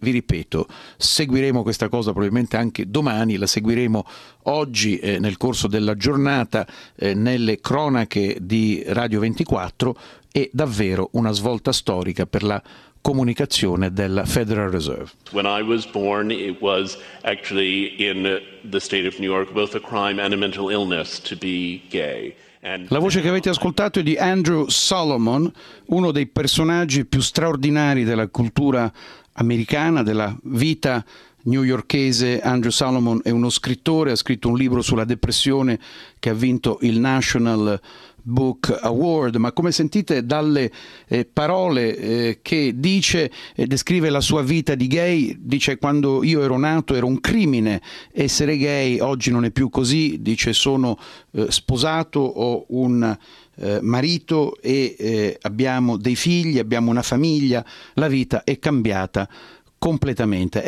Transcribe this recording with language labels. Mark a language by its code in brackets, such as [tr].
[it] Vi ripeto, seguiremo questa cosa probabilmente anche domani, la seguiremo oggi nel corso della giornata nelle cronache di Radio 24. È davvero una svolta storica per la comunicazione della Federal Reserve. [en] When I was born, it was actually in the state of New York both a crime and a mental illness to be gay. [it] La voce che avete ascoltato è di Andrew Solomon, uno dei personaggi più straordinari della cultura americana, della vita newyorkese. Andrew Solomon è uno scrittore, ha scritto un libro sulla depressione che ha vinto il National Book Award, ma come sentite dalle parole che dice e descrive la sua vita di gay, dice: quando io ero nato era un crimine essere gay, oggi non è più così, dice: sono sposato, ho un marito e abbiamo dei figli, abbiamo una famiglia, la vita è cambiata completamente.